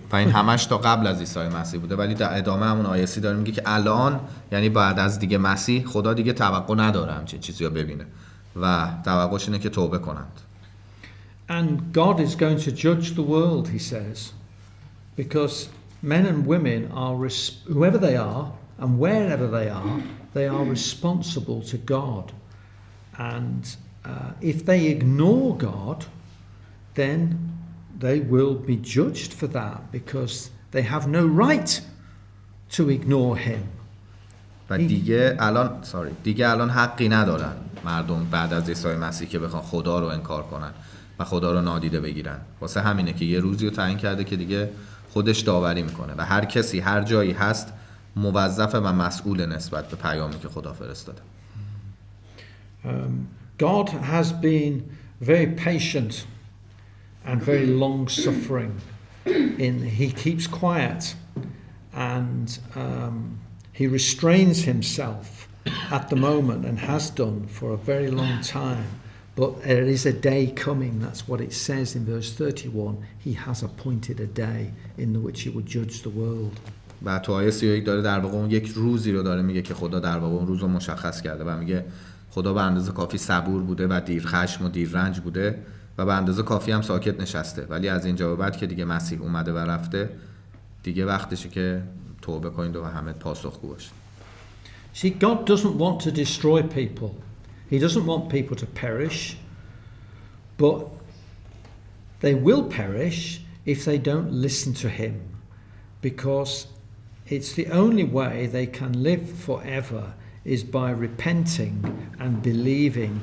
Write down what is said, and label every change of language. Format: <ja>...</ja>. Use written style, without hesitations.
<fa>و این همش تا قبل از عیسی مسیح بوده ولی در ادامه همون آیه 30 داره میگه که الان یعنی بعد از دیگه مسیح خدا دیگه توقع نداره همچین چیزی رو ببینه و توقعش اینه که توبه کنند.</fa> <en>And God is going to judge the world, he says, because men and women are whoever they are and wherever they are responsible to God. And if they ignore God, then they will be judged for that because they have no right to ignore him.</en> <fa>و دیگه الان حقی ندارن مردم بعد از عیسی مسیح که بخوان خدا رو انکار کنن و خدا رو نادیده بگیرن. واسه همینه که یه روزی رو تعیین کرده که دیگه خودش داوری میکنه و هر کسی هر جایی هست موظف و مسئول نسبت به پیامی که خدا فرستاده.</fa> <en>God has been very patient and very long-suffering. He keeps quiet and he restrains himself at the moment and has done for a very long time. But there is a day coming, that's what it says in verse 31. He has appointed a day in which he will judge the world.</en> <fa>و تو آیه 31 داره در واقع اون یک روزی رو داره میگه که خدا در واقع اون روز رو مشخص کرده و میگه خدا به اندازه کافی صبور بوده و دیر خشم و دیر رنج بوده و به اندازه کافی هم ساکت نشسته، ولی از اینجا به بعد که دیگه مسیح اومده و رفته دیگه وقتشه که توبه کنید و همه پاسخگو باشید.</fa> <en>See, God doesn't want to destroy people. He doesn't want people to perish, but they will perish if they don't listen to him, because it's the only way they can live forever is by repenting and believing.</en>